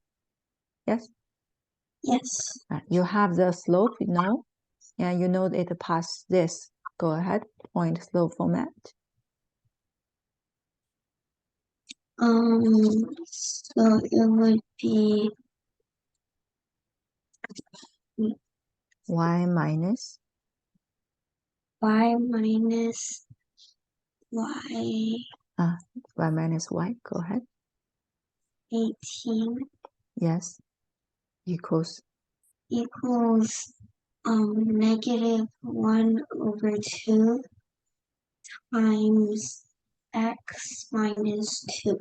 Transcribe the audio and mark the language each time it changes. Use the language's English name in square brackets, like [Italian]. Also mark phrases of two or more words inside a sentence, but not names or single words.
[English] Yes? Yes. You have the slope, you know, and you know it passes this. Go ahead, point slope format. So it would be Y minus y minus y y minus y. Go ahead. 18 Yes. Equals negative 1/2 times x minus 2.